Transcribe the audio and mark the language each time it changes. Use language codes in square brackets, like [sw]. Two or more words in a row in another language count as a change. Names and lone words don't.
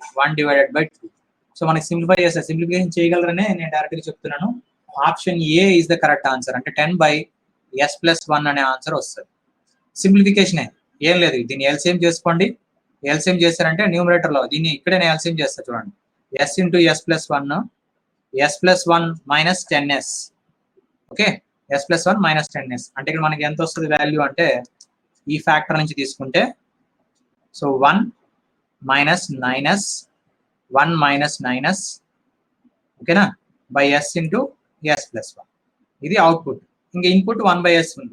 [te] 1/2. సో మనకి సింప్లిఫై చేస్తే సింప్లిఫికేషన్ చేయగలరనే నేను డైరెక్ట్గా చెప్తున్నాను. [en] Option A is the correct answer. [te] అంటే 10/s + 1 అనే ఆన్సర్ వస్తుంది. సింప్లిఫికేషన్ ఏం లేదు, దీన్ని ఎల్సిఎం చేసుకోండి. ఎల్సిఎం చేశారంటే న్యూమరేటర్ లో దీన్ని ఇక్కడే నేను ఎల్సిఎం చేస్తా చూడండి. s × s + 1 s + 1 - 10s. ఓకే, s + 1 - 10s అంటే ఇక్కడ మనకి ఎంత వస్తుంది వాల్యూ అంటే ఈ ఫ్యాక్టర్ నుంచి తీసుకుంటే సో 1 - 9s 1 - 9s ఓకేనా బై s × s + 1. ఇది అవుట్పుట్. ఇంకా ఇన్పుట్ 1/s ఉంది.